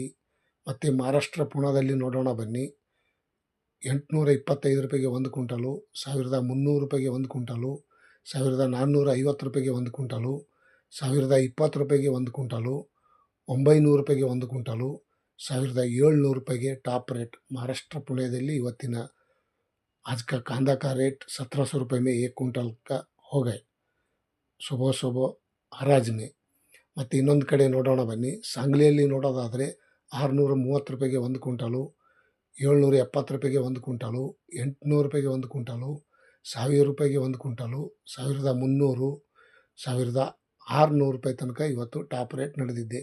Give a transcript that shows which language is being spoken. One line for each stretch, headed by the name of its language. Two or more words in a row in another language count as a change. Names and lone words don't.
Kannada: ಮತ್ತು ಮಹಾರಾಷ್ಟ್ರ ಪುಣೆದಲ್ಲಿ ನೋಡೋಣ ಬನ್ನಿ. 825 ರೂಪಾಯಿಗೆ ಒಂದು ಕ್ವಿಂಟಲು, 1300 ರೂಪಾಯಿಗೆ ಒಂದು ಕ್ವಿಂಟಲು, 1450 ರೂಪಾಯಿಗೆ ಒಂದು ಕ್ವಿಂಟಲು, 1020 ರೂಪಾಯಿಗೆ ಒಂದು ಕ್ವಿಂಟಲು, 900 ರೂಪಾಯಿಗೆ ಒಂದು ಕ್ವಿಂಟಲು, 1700 ರೂಪಾಯಿಗೆ
English: top rate
Kannada: महाराष्ट्र पुणेದಲ್ಲಿ ಇವತ್ತಿನ
Hindi: आज का कांदा का रेट 1700 रुपये में 1 क्विंटल का हो गए सुबह ಹರಾಜ್ में.
Kannada: ಮತ್ತು ಇನ್ನೊಂದು ಕಡೆ ನೋಡೋಣ ಬನ್ನಿ. ಸಾಂಗ್ಲಿಯಲ್ಲಿ ನೋಡೋದಾದರೆ 630 ರೂಪಾಯಿಗೆ ಒಂದು ಕ್ವಿಂಟಲು, 770 ರೂಪಾಯಿಗೆ ಒಂದು ಕ್ವಿಂಟಲು, 800 ರೂಪಾಯಿಗೆ ಒಂದು ಕ್ವಿಂಟಲು, 1000 ರೂಪಾಯಿಗೆ ಒಂದು ಕ್ವಿಂಟಲು, 1300, 1600 ರೂಪಾಯಿ ತನಕ ಇವತ್ತು
English: top rate
Kannada: ನಡೆದಿದೆ.